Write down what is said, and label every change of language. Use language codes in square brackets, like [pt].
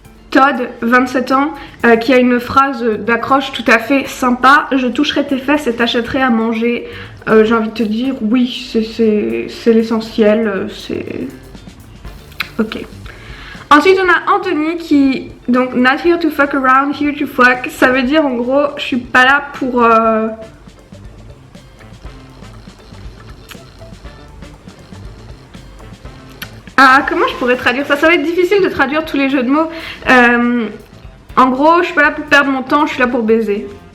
[fr] Todd, 27 ans, qui a une phrase d'accroche tout à fait sympa. Je toucherai tes fesses et t'achèterai à manger. J'ai envie de te dire, oui, c'est l'essentiel. C'est... Ok. Ensuite on a Anthony qui... Donc, [en] not here to fuck around, here to fuck. [fr] Ça veut dire en gros, je suis pas là pour... Ah, comment je pourrais traduire ça? Ça va être difficile de traduire tous les jeux de mots. En gros, je suis pas là pour perdre mon temps, je suis là pour baiser.